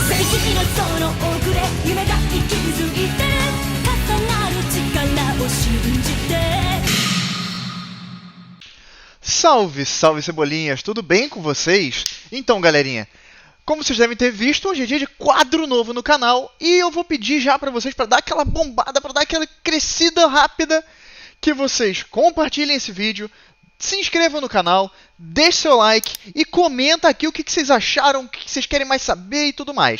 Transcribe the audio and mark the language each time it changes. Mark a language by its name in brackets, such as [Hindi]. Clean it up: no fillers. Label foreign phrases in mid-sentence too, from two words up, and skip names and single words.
[Japanese] きのその奥で夢が息づいてる重なる力を信じて [Portuguese] Salve, salve cebolinhas, tudo bem com vocês? Então galerinha, como vocês devem ter visto, hoje é dia de quadro novo no canal e eu vou pedir já para vocês, para dar aquela bombada, para dar aquela crescida rápida, que vocês compartilhem esse vídeo, se inscrevam no canal, deixe seu like e comenta aqui o que vocês acharam, o que vocês querem mais saber e tudo mais.